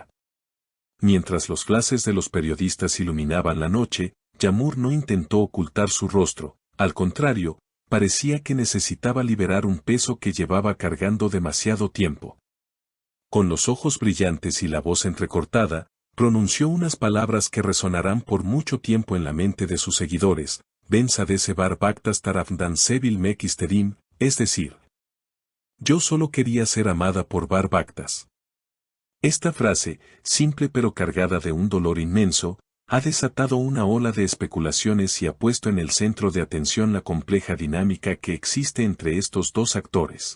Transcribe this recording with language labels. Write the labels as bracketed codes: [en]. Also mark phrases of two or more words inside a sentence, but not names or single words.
[es] Mientras los flashes de los periodistas iluminaban la noche, Yamur no intentó ocultar su rostro, al contrario, parecía que necesitaba liberar un peso que llevaba cargando demasiado tiempo. Con los ojos brillantes y la voz entrecortada, pronunció unas palabras que resonarán por mucho tiempo en la mente de sus seguidores: [tr] Ben sadece Barbactas tarafından sevilmek istedim, [es] es decir, yo solo quería ser amada por Barbactas. Esta frase, simple pero cargada de un dolor inmenso, ha desatado una ola de especulaciones y ha puesto en el centro de atención la compleja dinámica que existe entre estos dos actores.